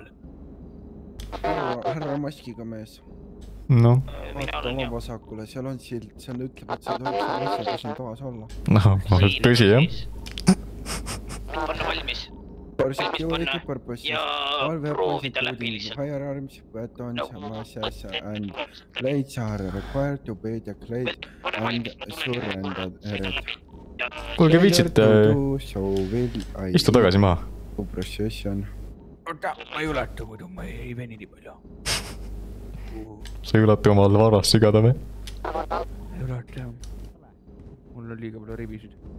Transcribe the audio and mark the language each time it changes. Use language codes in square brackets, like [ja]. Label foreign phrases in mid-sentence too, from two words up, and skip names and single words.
[et] Härra maskiga mees. No. Vaata oma vasakule, seal on sild, seal ütleb, et seal tohiks kas on toas olla. No, tõsi jah. Panna valmis. [en] Security purposes. [et] Ja proovida läbi lihtsalt. [en] Firearms, weapons, masses and blades are required to be declared and surrendered. [et] Kuulge viitsite, istu tagasi maha. Oota, ma ei ulatu muidu, ma ei veni nii palju. Sa ei ulatu omal varast sügada või? Ei ulatu jah. Mul on liiga palju ribisid.